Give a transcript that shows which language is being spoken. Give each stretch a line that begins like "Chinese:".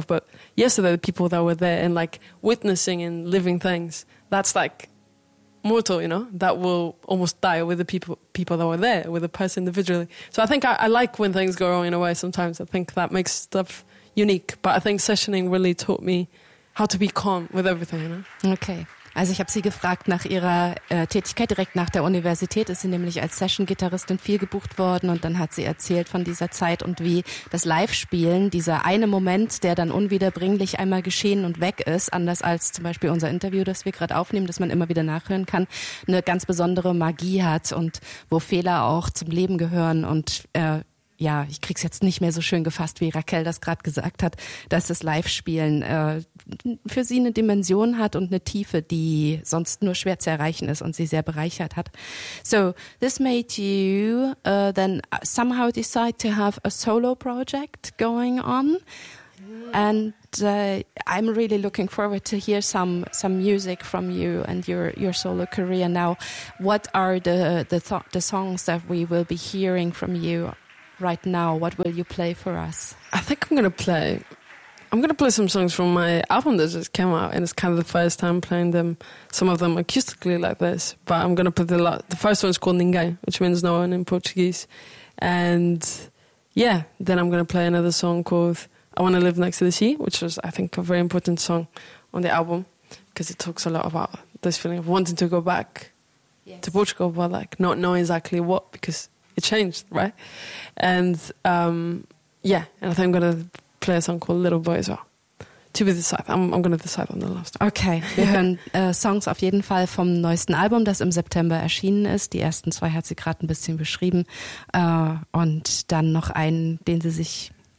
English: But yesterday, the people that were there and like witnessing and living things, that's like mortal, you know? That will almost die with the people that were there, with the person individually. So I think I like when things go wrong in a way sometimes. I think that makes stuff unique. But I think sessioning really taught me how to be calm with everything, you know? Okay.
German: Also ich habe sie gefragt nach ihrer Tätigkeit direkt nach der Universität. Ist sie nämlich als Session-Gitarristin viel gebucht worden, und dann hat sie erzählt von dieser Zeit und wie das Live-Spielen, dieser eine Moment, der dann unwiederbringlich einmal geschehen und weg ist, anders als zum Beispiel unser Interview, das wir gerade aufnehmen, das man immer wieder nachhören kann, eine ganz besondere Magie hat und wo Fehler auch zum Leben gehören und ja, ich krieg's jetzt nicht mehr so schön gefasst, wie Raquel das gerade gesagt hat, dass das Live-Spielen für sie eine Dimension hat und eine Tiefe, die sonst nur schwer zu erreichen ist und sie sehr bereichert hat.
English: So, this made you then somehow decide to have a solo project going on. And I'm really looking forward to hear some music from you and your solo career now. What are the songs that we will be hearing from you right now? What will you play for us? I think I'm going to play some songs from my album that just came out, and it's kind of the first time playing them, some of them acoustically like this. But I'm going to play the first one's called Ninguém, which means no one in Portuguese. And yeah, then I'm going to play another song called I Want to Live Next to the Sea, which was, I think, a very important song on the album, because it talks a lot about this feeling of wanting to go back to Portugal, but like not knowing exactly what, because it changed, right? And and I think I'm going to play a song called Little Boy as well. To be decided. I'm going to decide on the last one.
German: Okay, wir hören Songs auf jeden Fall vom neuesten Album, das im September erschienen ist. Die ersten zwei hat sie gerade ein bisschen beschrieben. Und dann noch einen, den sie sich